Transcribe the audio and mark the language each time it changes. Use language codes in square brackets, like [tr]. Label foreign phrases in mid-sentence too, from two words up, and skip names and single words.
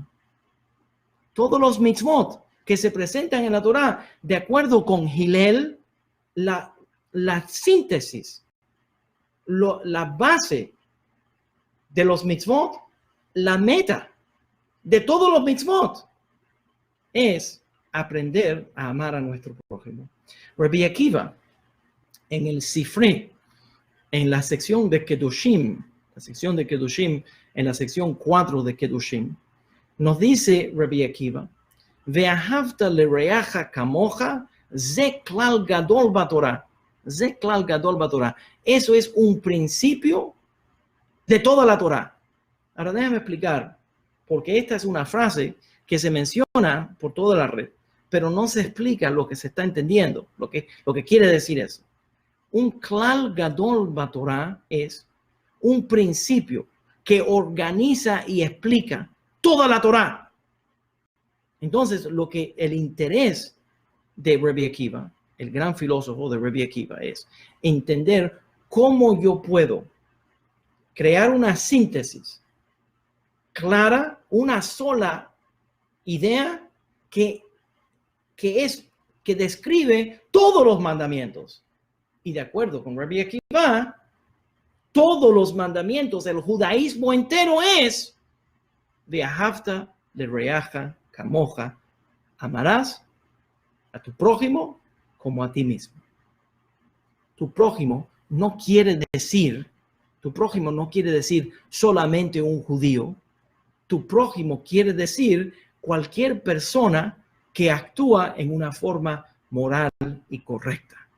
[es] Todos los mitzvot que se presentan en la Torá, de acuerdo con Hillel, la síntesis, la base de los mitzvot, la meta de todos los mitzvot es aprender a amar a nuestro prójimo. Rabbi Akiva, en el Sifri, en la sección de Kedushim, en la sección 4 de Kedushim, nos dice Rabbi Akiva, [he] ואהבת לרעך כמוך, זה כלל גדול בתורה. זה כלל גדול בתורה. [es] Eso es un principio de toda la Torá. Ahora déjame explicar, porque esta es una frase que se menciona por toda la red, pero no se explica lo que se está entendiendo, lo que quiere decir eso. Un [he] כלל גדול בתורה [es] es un principio que organiza y explica toda la Torá. Entonces, lo que el interés de Rabbi Akiva, el gran filósofo de Rabbi Akiva, es entender cómo yo puedo crear una síntesis clara, una sola idea que describe todos los mandamientos. Y de acuerdo con Rabbi Akiva, todos los mandamientos, el judaísmo entero es [he] ואהבת לרעך כמוך, [es] amarás a tu prójimo como a ti mismo. Tu prójimo no quiere decir solamente un judío. Tu prójimo quiere decir cualquier persona que actúa en una forma moral y correcta.